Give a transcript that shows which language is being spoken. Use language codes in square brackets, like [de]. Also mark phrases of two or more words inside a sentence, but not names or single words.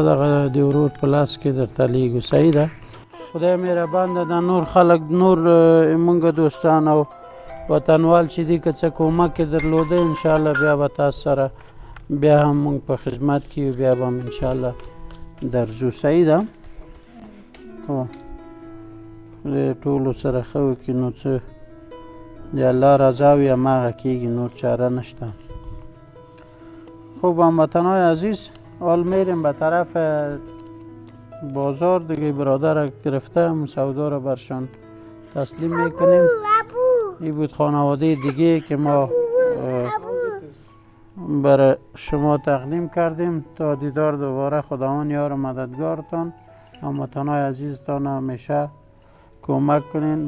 [ps] دغه د ورور په لاس کې درته لیږو صحیح ده خدای مهربان ده دا نور خلک نور موږ دوستان او وطنوال چې دي که څه کومک یې درلوده انشاءالله بیا به تاسو سره بیا هم موږ په خدمت کې یو بیا به هم انشاءالله درځو صحیح ده هو ټولو سره ښه وکړي نو څه د الله رضا وي هماغه کېږي نور چاره نشته [fa] خوب هموطنای عزیز حال میریم به طرف بازار دیگه برادر گرفته سودا رو برشان تسلیم میکنیم این بود خانواده دیگه که ما برای شما تقدیم کردیم تا دیدار دوباره خداوند یار مددگارتان هموطنای عزیزتان همیشه کمک کنین